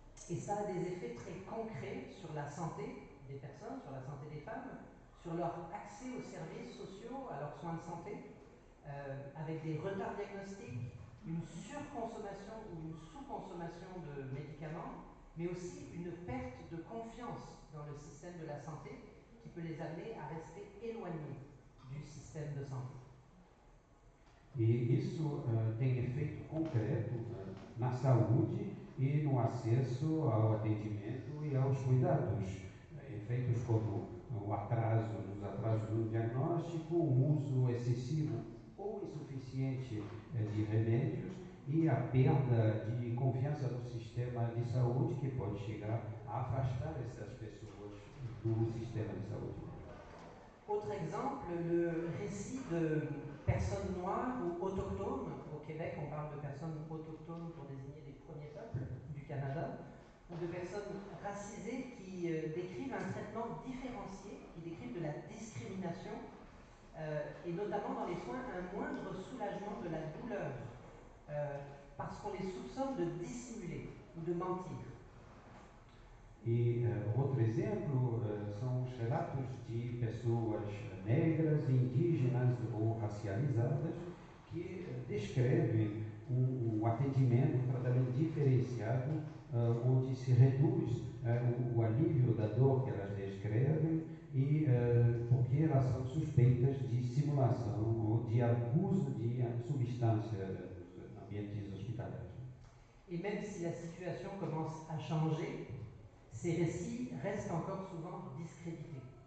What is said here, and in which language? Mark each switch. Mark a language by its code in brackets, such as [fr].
[fr] Et ça a des effets très concrets sur la santé des personnes, sur la santé des femmes, sur leur accès aux services sociaux, à leurs soins de santé, avec des retards diagnostiques, une surconsommation ou une sous-consommation de médicaments, mais aussi une perte de confiance dans le système de la santé qui peut les amener à rester éloignés du système de santé. [pt] E isso tem efeito concreto na saúde e no acesso ao atendimento e aos cuidados. Efeitos como os atrasos no diagnóstico, o uso excessivo ou insuficiente de remédios e a perda de confiança no sistema de saúde, que pode chegar a afastar essas pessoas do sistema de saúde. [fr] Autre exemple, le récit de personnes noires ou autochtones. Au Québec, on parle de personnes autochtones pour désigner les premiers peuples du Canada, ou de personnes racisées qui décrivent un traitement différencié, qui décrivent de la discrimination, et notamment dans les soins, un moindre soulagement de la douleur, parce qu'on les soupçonne de dissimuler ou de mentir. [pt] E outro exemplo são os relatos de pessoas negras, indígenas ou racializadas que descrevem um atendimento, um tratamento diferenciado, onde se reduz o alívio da dor que elas descrevem e porque elas são suspeitas de simulação ou de abuso de substância nos ambientes hospitalares. [fr] Et même si la situation commence à changer, ces récits restent encore souvent discrédités.